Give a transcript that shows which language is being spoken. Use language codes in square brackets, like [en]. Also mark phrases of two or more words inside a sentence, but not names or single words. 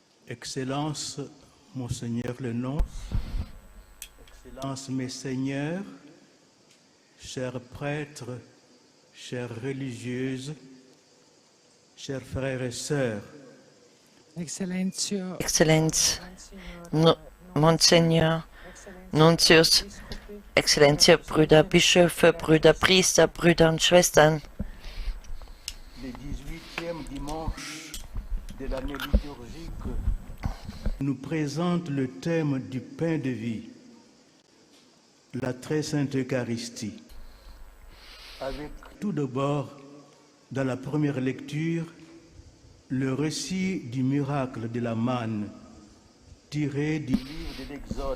[fr] Excellence, Monseigneur le nonce, Excellence, mes seigneurs, chers prêtres, chères religieuses, chers frères et sœurs, [de] Exzellenz, Monseigneur, Nuntius, Exzellenz, Brüder, Bischöfe, Brüder, Priester, Brüder und Schwestern. [fr] le 18e dimanche de l'année liturgique nous présente le thème du pain de vie, la très sainte Eucharistie. Avec tout d'abord, dans la première lecture, le récit du miracle de la manne tiré du livre de l'Exode.